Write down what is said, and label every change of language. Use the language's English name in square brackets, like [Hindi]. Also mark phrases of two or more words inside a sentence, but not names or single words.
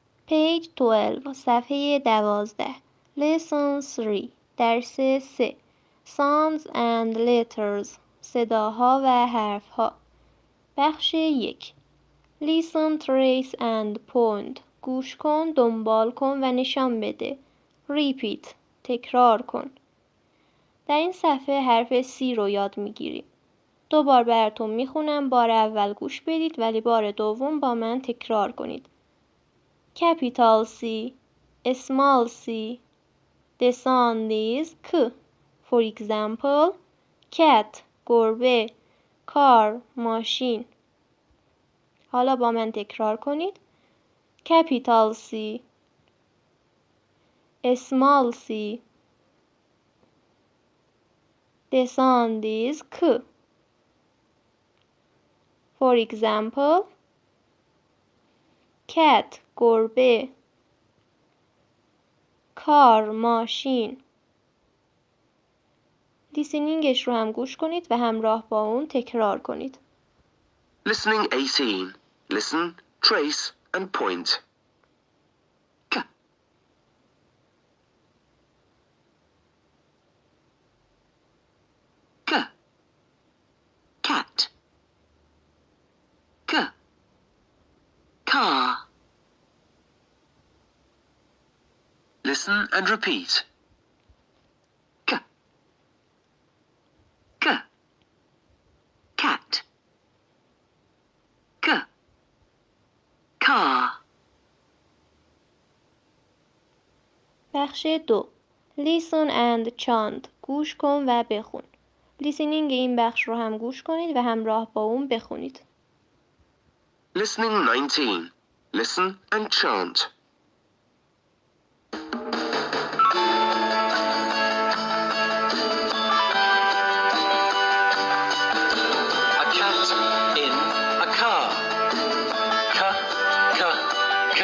[Persian] Page 12 صفحه 12 Lesson 3 درس 3 [English] Sounds and letters [Persian] صداها و حرفها بخش 1 [English] Listen, trace and point [Persian] گوش کن، دنبال کن و نشان بده. Repeat تکرار کن. در این صفحه حرف C رو یاد میگیریم. 2 بار براتون میخونم، بار اول گوش بدید ولی بار دوم با من تکرار کنید. [English] Capital C, small c, the sound is K. For example, cat, [Persian] گربه، car, ماشین. حالا با من تکرار کنید. [English] Capital C, small c, the sound is K. For example, cat, [Persian] گربه، کار، ماشین. لیسنینگش رو هم گوش کنید و همراه با اون تکرار کنید. [English] Listening 18. Listen, trace and point. K. K. Cat. K. Car. Listen and repeat. K. K. Cat. K. Car. [Persian] بخش 2 [English] Listen and chant [Persian] گوش کن و بخون. لیسنینگ این بخش رو هم گوش کنید و همراه با اون بخونید. [English] Listening 19. Listen and chant. A cat in a car. K, k, k.